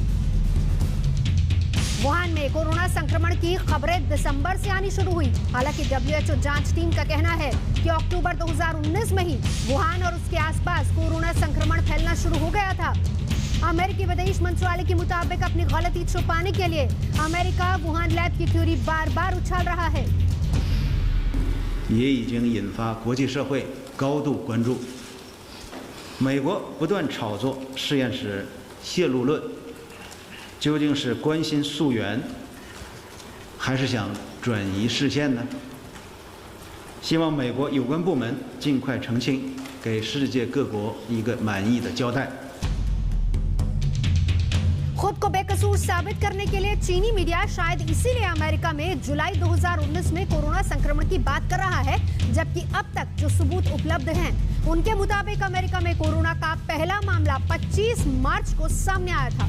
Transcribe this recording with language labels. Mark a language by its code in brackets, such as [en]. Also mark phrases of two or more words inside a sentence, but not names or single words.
[hi] वुहान में कोरोना संक्रमण की खबरें दिसंबर से आनी शुरू हुई। हालांकि WHO जांच टीम का कहना है कि अक्टूबर 2019 में ही वुहान और उसके आसपास कोरोना संक्रमण फैलना शुरू हो गया था। अमेरिकी विदेश मंत्रालय के मुताबिक अपनी गलती छुपाने के लिए अमेरिका वुहान लैब की थ्योरी बार-बार उछाल रहा है। [zh] 也已经引发国际社会高度关注。美国不断炒作实验室泄露论。究竟是关心溯源，还是想转移视线呢？希望美国有关部门尽快澄清，给世界各国一个满意的交代。 [hi] खुद को बेकसूर साबित करने के लिए चीनी मीडिया शायद इसीलिए अमेरिका में जुलाई 2019 में कोरोना संक्रमण की बात कर रहा है, जबकि अब तक जो सबूत उपलब्ध हैं, उनके मुताबिक अमेरिका में कोरोना का पहला मामला 25 मार्च को सामने आया था।